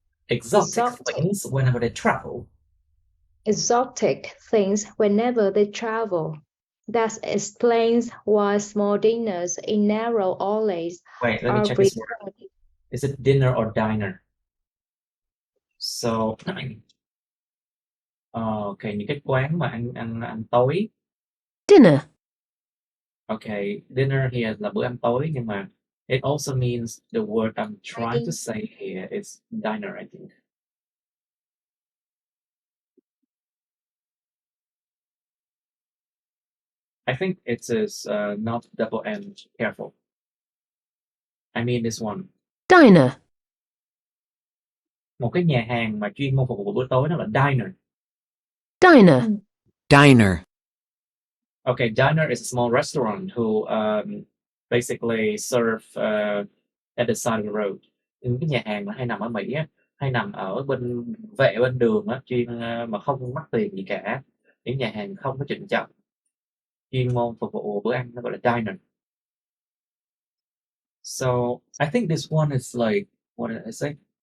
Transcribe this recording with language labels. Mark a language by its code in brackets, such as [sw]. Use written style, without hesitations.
[en] Exotic things whenever they travel. Exotic things whenever they travel. That explains why small dinners in narrow alleys Wait, let me check this word. Is it dinner or diner? So, okay, [vi] những cái quán mà ăn tối. [en] Dinner. Okay, dinner here [vi] là bữa ăn tối, nhưng mà [en] it also means the word I'm trying to say here is diner, I think. I think it is not double N. Careful. I mean this one. Diner. [vi] Một cái nhà hàng mà chuyên môn phục vụ bữa tối nó là diner. [en] Diner. Diner. Okay, diner is a small restaurant who basically serve at the side of the road. [vi] Những cái nhà hàng mà hay nằm ở Mỹ á, hay nằm ở bên vệ bên đường á, chuyên mà không mắc tiền gì cả. Những nhà hàng không có trịnh trọng, chuyên môn phục vụ bữa ăn nó gọi là diner. [en] So I think this one is like, what did I say?